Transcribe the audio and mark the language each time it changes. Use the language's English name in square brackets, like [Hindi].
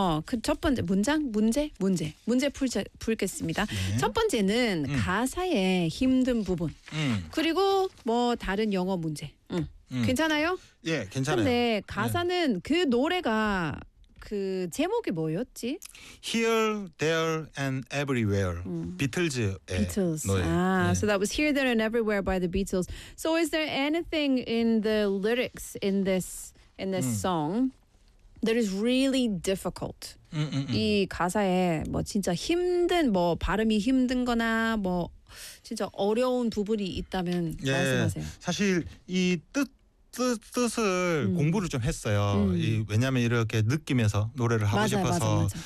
[Korean] 그 첫 번째 문장 문제 풀겠습니다. 네. 첫 번째는 가사의 힘든 부분. 그리고 뭐 다른 영어 문제. 괜찮아요? 예, 괜찮아요. 근데 가사는 네. 그 노래가 그 제목이 뭐였지? [English] Here, There, and Everywhere. [Korean] 비틀즈의 [English] Beatles. [Korean] 노래. 아, 네. [English] So that was Here, There, and Everywhere by the Beatles. So is there anything in the lyrics in this song that is really difficult? [Korean] 이 가사에 뭐 진짜 힘든 뭐 발음이 힘든거나 뭐 진짜 어려운 부분이 있다면 예, 말씀하세요. 사실 이 뜻을 공부를 좀 했어요. 왜냐하면 이렇게 느끼면서 노래를 하고 맞아요, 싶어서. 맞아요.